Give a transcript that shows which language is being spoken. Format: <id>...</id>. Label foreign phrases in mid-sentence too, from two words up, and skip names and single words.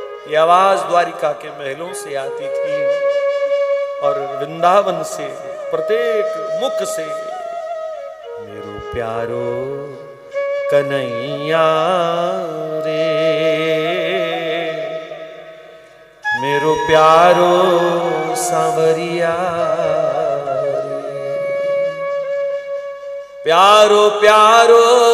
<hi>ये आवाज द्वारिका के महलों से आती थी और वृंदावन से प्रत्येक मुख से</hi> <bra>मेरो प्यारो कन्हैया रे, मेरो प्यारो सांवरिया रे, प्यारो प्यारो</bra>